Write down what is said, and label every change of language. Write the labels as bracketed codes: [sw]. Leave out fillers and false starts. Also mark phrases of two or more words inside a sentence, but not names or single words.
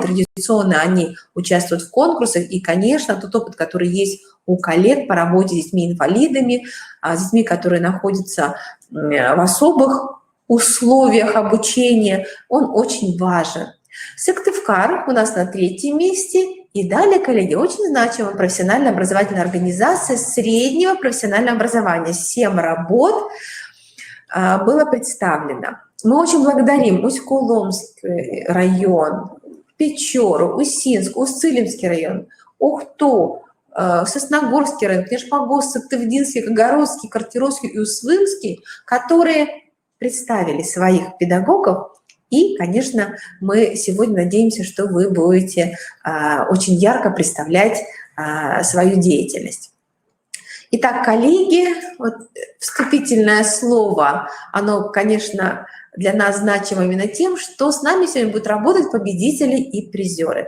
[ru] Традиционно они участвуют в конкурсах, и, конечно, тот опыт, который есть у коллег по работе с детьми-инвалидами, с детьми, которые находятся в особых условиях обучения, он очень важен. Сыктывкар у нас на третьем месте. И далее, коллеги, очень значимая профессиональная образовательная организация среднего профессионального образования. 7 работ было представлено. Мы очень благодарим Усть-Куломский район, Печору, Усинск, Усть-Цилимский район, Ухту, Сосногорский район, Книжпогорск, Сыктывдинский, Кагородский, Картировский и Усть-Вымский, которые представили своих педагогов. И, конечно, мы сегодня надеемся, что вы будете очень ярко представлять свою деятельность. Итак, коллеги, вот вступительное слово, оно, конечно, для нас значимо именно тем, что с нами сегодня будут работать победители и призеры.